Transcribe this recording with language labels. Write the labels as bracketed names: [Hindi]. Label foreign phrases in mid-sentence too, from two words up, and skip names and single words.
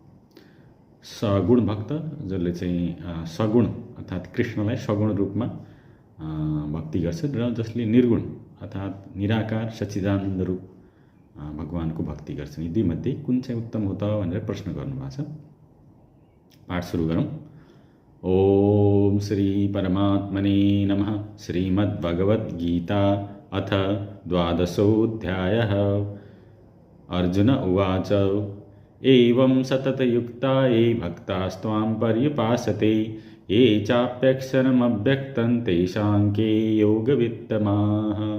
[Nepali] सगुण भक्त, जसले चाहिँ सगुण अर्थात् कृष्णलाई सगुण रूपमा भक्ति गर्छ, र जसले निर्गुण अर्थात् निराकार सच्चिदानन्द रूप भगवानको भक्ति गर्छ। यी दुई मध्ये कुन चाहिँ उत्तम हो त भनेर प्रश्न गर्नुभएको छ। पाठ सुरु गरौँ। [Sanskrit] ओम श्री परमात्मने नमः। श्रीमद्भगवद्गीता अथ 12सोऽध्यायः। अर्जुन उवाच एवं सततयुक्ता ये भक्तास्त्वां पर्युपासते, ये चाप्यक्षरमव्यक्तं तेषां के योगवित्तमाः।